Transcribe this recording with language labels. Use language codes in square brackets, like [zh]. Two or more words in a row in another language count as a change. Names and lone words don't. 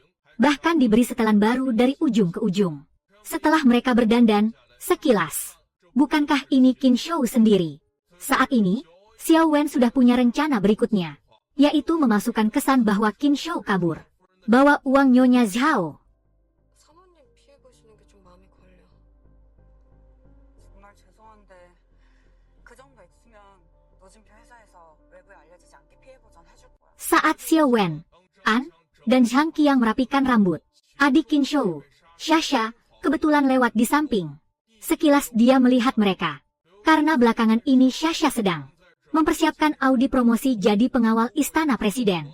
[id] Bahkan diberi setelan baru dari ujung ke ujung. Setelah mereka berdandan, sekilas, bukankah ini Qin Shou sendiri? Saat ini, Xiao Wen sudah punya rencana berikutnya, yaitu memasukkan kesan bahwa Qin Shou kabur, bawa uang Nyonya Zhao. [ko] 사모님 피해 보시는 게 좀 마음이 걸려. 정말 죄송한데 그 정도 액수면 노진표 회사에서 외부에 알려지지 않게 피해 보전 해줄 거야. [id] Saat Xiao Wen, An, dan Zhang Qiang merapikan rambut, adik Qin Shou, Xia, kebetulan lewat di samping. Sekilas dia melihat mereka. Karena belakangan ini Xia sedang mempersiapkan audi promosi jadi pengawal istana presiden.